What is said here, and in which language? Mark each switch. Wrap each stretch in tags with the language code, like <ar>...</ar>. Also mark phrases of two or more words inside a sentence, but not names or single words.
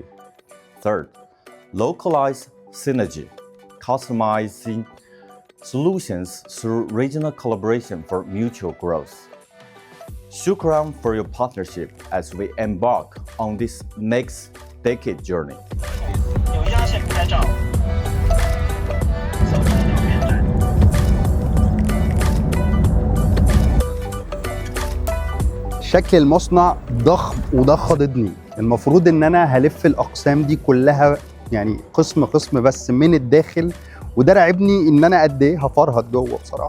<en>Third, localized synergy, customizing solutions through regional collaboration for mutual growth. Shukran for your partnership as we embark on this next decade journey.</en> <zh>有压线拍照，手机右边站。</zh> <ar>شكل المصنع ضخم وده خضدني. المفروض ان انا هلف الاقسام دي كلها يعني قسم قسم بس من الداخل، وده راعبني ان انا قد ايه هفرهد جوه بصراحه.</ar>